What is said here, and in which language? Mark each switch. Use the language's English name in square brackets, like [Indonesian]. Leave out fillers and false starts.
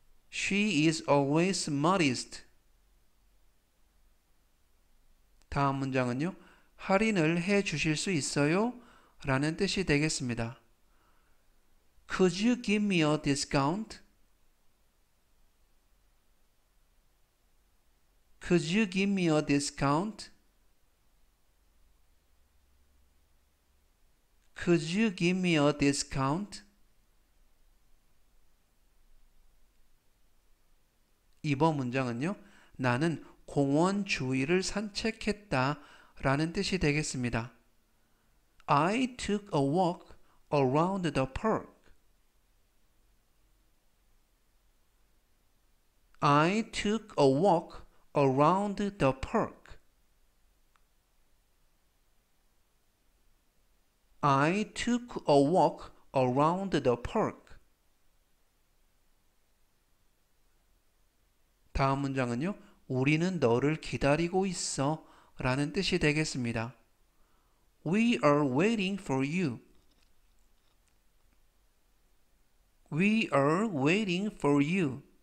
[English] She is always modest. [Korean] 다음 문장은요, 할인을 해 주실 수 있어요? 라는 뜻이 되겠습니다. [English] Could you give me a discount? Could you give me a discount? Could you give me a discount? [Korean] 이번 문장은요, 나는 공원 주위를 산책했다 라는 뜻이 되겠습니다. [English] I took a walk around the park. I took a walk around the park. I took a walk around the park. [Korean] 다음 문장은요, 우리는 너를 기다리고 있어 라는 뜻이 되겠습니다. [English] We are waiting for you. We are waiting for you.